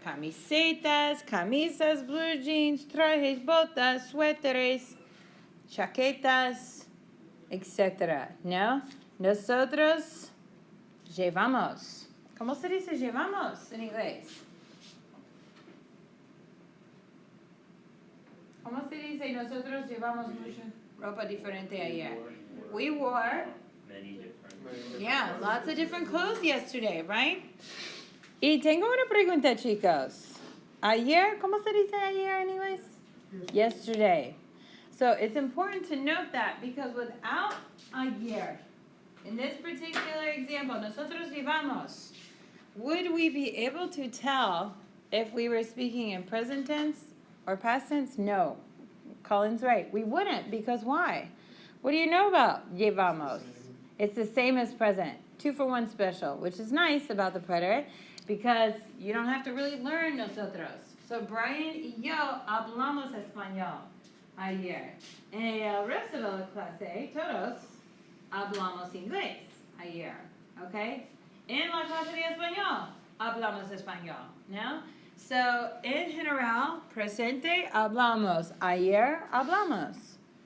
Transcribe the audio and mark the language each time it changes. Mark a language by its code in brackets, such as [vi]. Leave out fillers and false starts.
[es] Camisetas, camisas, blue jeans, trajes, botas, suéteres, chaquetas, etc. ¿No? Nosotros llevamos. ¿Cómo se dice llevamos en inglés? ¿Cómo se dice nosotros llevamos mucha ropa diferente ayer? [en] We wore. Many different. Yeah, lots of different clothes yesterday, right? [es] Y tengo una pregunta, chicos. Ayer, ¿cómo se dice ayer en inglés? [en] Yesterday. So it's important to note that because without ayer, in this particular example, [es] nosotros llevamos, [en] would we be able to tell if we were speaking in present tense or past tense? No. Colin's right. We wouldn't, because why? What do you know about llevamos? It's the same as present. 2 for 1 special, which is nice about the preterite because you don't have to really learn nosotros. [es] So Brian y yo hablamos español ayer. En el resto de la clase, todos hablamos inglés ayer. Okay? En la clase de español hablamos español, ¿no? So, en general, presente hablamos, ayer hablamos.